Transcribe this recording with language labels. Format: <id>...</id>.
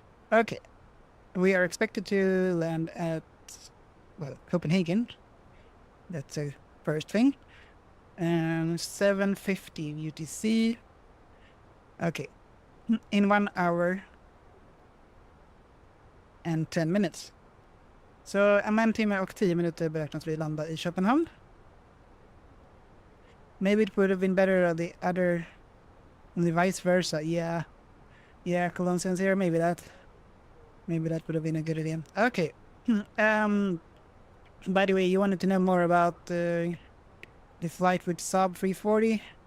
<en>Okay, we are expected to land at, well, Copenhagen. That's the first thing. And 7:50 UTC. Okay, in 1 hour and 10 minutes.</en> <sv>Så om 1 timme och 10 minuter beräknas vi landa i Köpenhamn.</sv> <en>Maybe it would have been better on the vice versa. Yeah, Cologne Sensor, maybe that would have been a good idea. Okay. By the way, you wanted to know more about the flight with Saab 340.</en>